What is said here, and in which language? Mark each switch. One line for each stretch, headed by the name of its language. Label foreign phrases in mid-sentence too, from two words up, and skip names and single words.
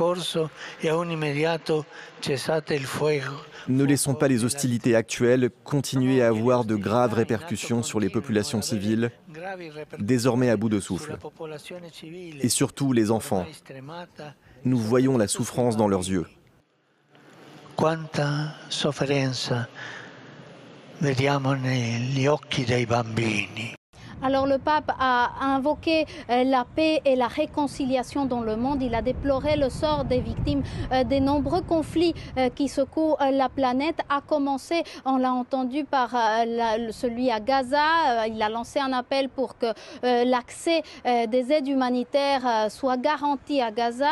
French: Ne laissons pas les hostilités actuelles continuer à avoir de graves répercussions sur les populations civiles, désormais à bout de souffle. Et surtout les enfants. Nous voyons la souffrance dans leurs yeux.
Italian: Quanta sofferenza vediamo negli occhi dei bambini.
French: Alors le pape a invoqué la paix et la réconciliation dans le monde. Il a déploré le sort des victimes des nombreux conflits qui secouent la planète. A commencé, on l'a entendu, par celui à Gaza. Il a lancé un appel pour que l'accès des aides humanitaires soit garanti à Gaza.